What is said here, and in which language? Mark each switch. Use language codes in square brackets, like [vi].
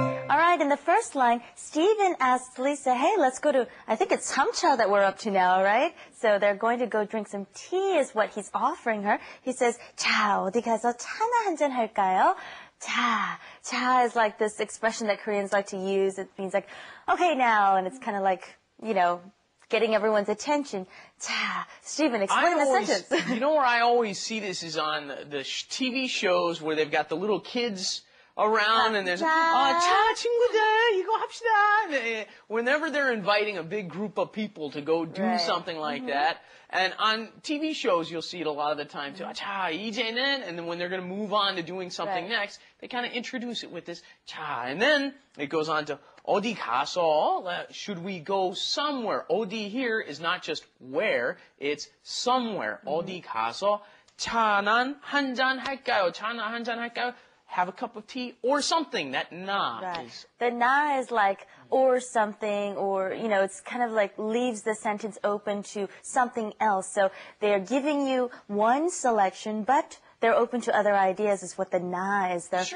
[en] All right, in the first line, Stephen asks Lisa, hey, let's go to, I think it's samcha that we're up to now, right? So they're going to go drink some tea is what he's offering her. He says, [ko] 자, 어디 가서 차나 한잔 할까요? [en] 자 is like this expression that Koreans like to use. It means like, okay now, and it's kind of like, you know, getting everyone's attention. 자, Stephen, explain the sentence. You know where I always see this is on the TV shows where they've got the little kids around and there's [ko] 자 친구들 이거 합시다. [en] Whenever they're inviting a big group of people to go do something like that, and on TV shows you'll see it a lot of the time too. [ko] 자 이제는, [en] and then when they're going to move on to doing something next, they kind of introduce it with this 자, and then it goes on to [ko] 어디 가서, [en] should we go somewhere? 어디 here is not just where, it's somewhere. [ko] 어디 가서 차나 한잔 할까요? 차나 한잔 할까요? [en] Have a cup of tea or something. That na is. The na is like or something, or, you know, it's kind of like leaves the sentence open to something else. So they're giving you one selection, but they're open to other ideas is what the na is there for.